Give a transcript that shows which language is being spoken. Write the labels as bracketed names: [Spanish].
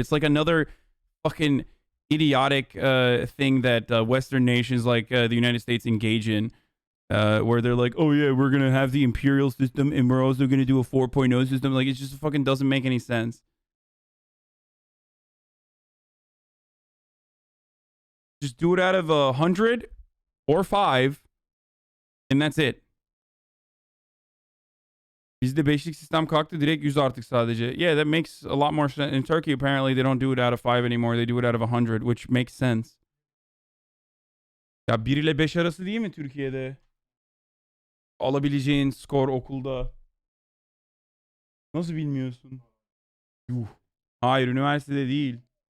[English] It's like another fucking idiotic thing that Western nations like the United States engage in, where they're like, oh yeah, we're gonna have the imperial system and we're also gonna do a 4.0 system. Like, it just fucking doesn't make any sense. Just do it out of 100 or 5, and that's it. [Turkish] Bizde beşlik sistem kalktı, direkt 100 artık sadece. [English] Yeah, that makes a lot more sense. In Turkey, apparently, they don't do it out of 5 anymore. They do it out of 100, which makes sense. [Turkish] Ya 1 ile 5 arası değil mi Türkiye'de? Alabileceğin skor okulda. Nasıl bilmiyorsun? Yuh. Hayır, üniversitede değil.